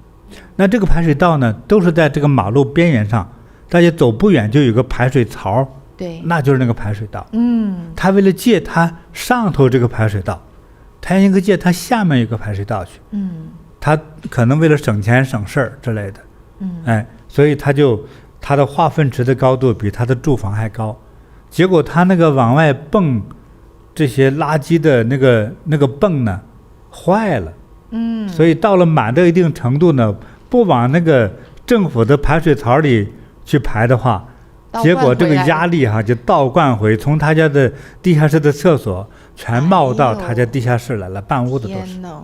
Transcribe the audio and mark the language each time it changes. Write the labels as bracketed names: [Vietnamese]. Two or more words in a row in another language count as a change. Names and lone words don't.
[Chinese] 那這個排水道呢，都是在這個馬路邊緣上，大家走不遠就有個排水槽，對，那就是那個排水道。他為了借他上頭這個排水道，他應該借他下面一個排水道去。他可能為了省錢省事兒之類的。所以他的化糞池的高度比他的住房還高，結果他那個往外泵這些垃圾的那個泵呢壞了，所以到了滿到一定程度呢，不往那個政府的排水槽裡去排的話，結果這個壓力哈就倒灌回，從他家的地下室的廁所全冒到他家地下室來了，半屋子都是。